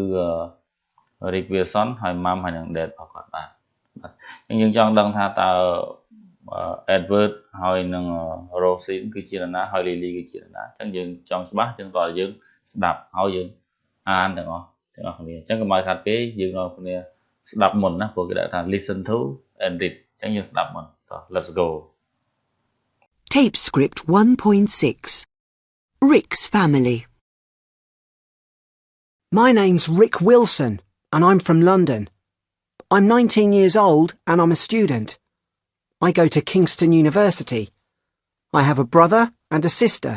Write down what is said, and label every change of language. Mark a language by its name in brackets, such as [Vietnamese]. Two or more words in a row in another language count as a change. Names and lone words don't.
[Khmer] Rick Wilson ហើយ mom ហើយនិង dad របស់គាត់បាទអញ្ចឹងយើងចង់ដឹងថាតើ Edward ហើយនិង Rosie គឺជានរណាហើយ Lily គឺជានរណាអញ្ចឹងយើងចង់ច្បាស់យើងតើយើងស្ដាប់ហើយយើងអានទាំងអស់គ្នាអញ្ចឹងកុំឲ្យខាត់ពេកយើងនាំគ្នាស្ដាប់មុនណាព្រោះគេដាក់ថា [English] listen to and read [Khmer] អញ្ចឹងយើងស្ដាប់មុនតោះ [English] let's go Tape script 1.6 Rick's family. My name's Rick Wilson and I'm from London. I'm 19 years old and I'm a student. I go to Kingston University. I have a brother and a sister.